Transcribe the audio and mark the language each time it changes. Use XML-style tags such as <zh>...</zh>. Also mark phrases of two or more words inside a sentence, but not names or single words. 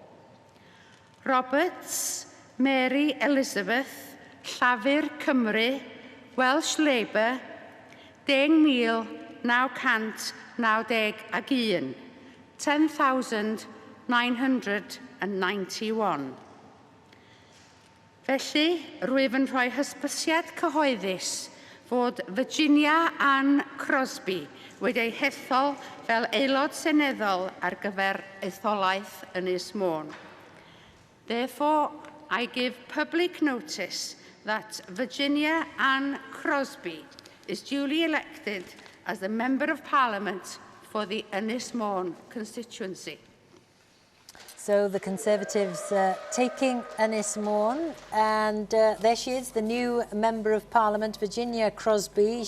<en>Roberts Mary Elizabeth, Llafur Cymru, Welsh Labour, 10,991, 10,991.</en> <cy>Felly, rwyf yn rhoi hysbysiad cyhoeddus fod Virginia Ann Crosby wedi'i hethol fel aelod seneddol ar gyfer etholaeth Ynys Môn.</cy> <en>Therefore, I give public notice that Virginia Ann Crosby is duly elected as the Member of Parliament for the Ynys Môn constituency. So the Conservatives taking Ynys Môn, and there she is, the new Member of Parliament, Virginia Crosby.</en>